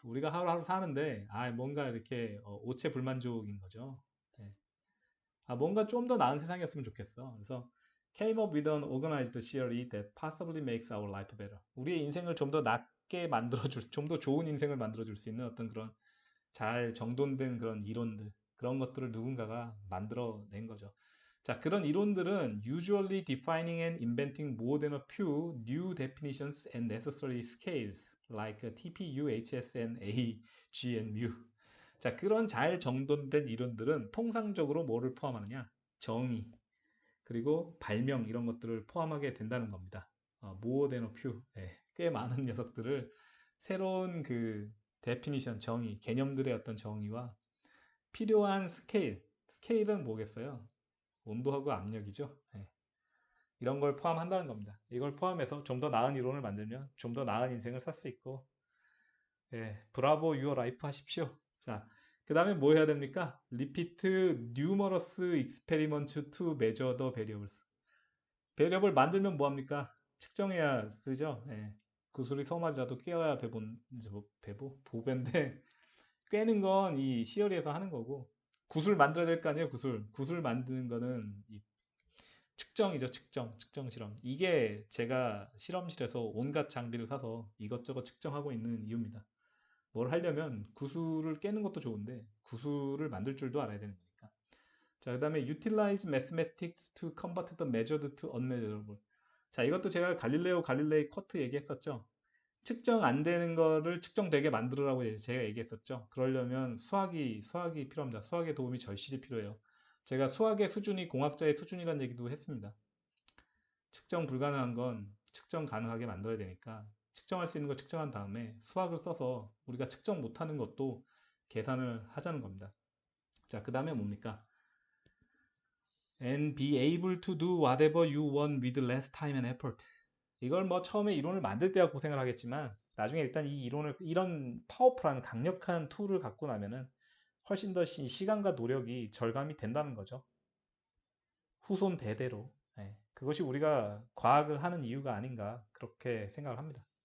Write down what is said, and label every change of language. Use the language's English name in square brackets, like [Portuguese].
[Korean] 우리가 하루하루 사는데 뭔가 이렇게 오체 불만족인 거죠. 네. 뭔가 좀 더 나은 세상이었으면 좋겠어. 그래서 [English] came up with an organized theory that possibly makes our life better. [Korean] 우리의 인생을 좀 더 낫게 만들어줄, 좀 더 좋은 인생을 만들어줄 수 있는 어떤 그런 잘 정돈된 그런 이론들, 그런 것들을 누군가가 만들어낸 거죠. 자, 그런 이론들은 [English] usually defining and inventing more than a few new definitions and necessary scales like TPU, HSN, A, G, and mu. [Korean] 자, 그런 잘 정돈된 이론들은 통상적으로 뭐를 포함하느냐? 정의, 그리고 발명 이런 것들을 포함하게 된다는 겁니다. [English] more than a few. [Korean] 꽤 많은 녀석들을 새로운 그 데피니션, 정의, 개념들의 어떤 정의와 필요한 스케일, 스케일은 뭐겠어요? 온도하고 압력이죠. 이런 걸 포함한다는 겁니다. 이걸 포함해서 좀 더 나은 이론을 만들면 좀 더 나은 인생을 살 수 있고, [English] 브라보 유어 라이프 [Korean] 하십시오. 자, 그 다음에 뭐 해야 됩니까? [English] Repeat numerous experiments to measure the variables. [Korean] 배리업을 만들면 뭐합니까? 측정해야 쓰죠. 구슬이 서말이라도 꿰어야 보배인데 꿰는 건 이 시어리에서 하는 거고 구슬 만들어야 될 거 아니에요. 구슬 만드는 거는 이 측정이죠. 측정 실험. 이게 제가 실험실에서 온갖 장비를 사서 이것저것 측정하고 있는 이유입니다. 뭘 하려면 구슬을 깨는 것도 좋은데 구슬을 만들 줄도 알아야 되는 거니까. [English] 자, 그 다음에 utilize mathematics to convert the measured to unmeasurable. [Korean] 자, 이것도 제가 갈릴레이 쿼트 얘기했었죠. 측정 안 되는 거를 측정되게 만들으라고 제가 얘기했었죠. 그러려면 수학이 필요합니다. 수학의 도움이 절실히 필요해요. 제가 수학의 수준이 공학자의 수준이라는 얘기도 했습니다. 측정 불가능한 건 측정 가능하게 만들어야 되니까 측정할 수 있는 걸 측정한 다음에 수학을 써서 우리가 측정 못하는 것도 계산을 하자는 겁니다. 자, 그 다음에 뭡니까? [English] And be able to do whatever you want with less time and effort. [Korean] 이걸 뭐 처음에 이론을 만들 때야 고생을 하겠지만 나중에 일단 이 이론을 이런 파워풀한 강력한 툴을 갖고 나면은 훨씬 더 시간과 노력이 절감이 된다는 거죠. 후손 대대로. 그것이 우리가 과학을 하는 이유가 아닌가 그렇게 생각을 합니다.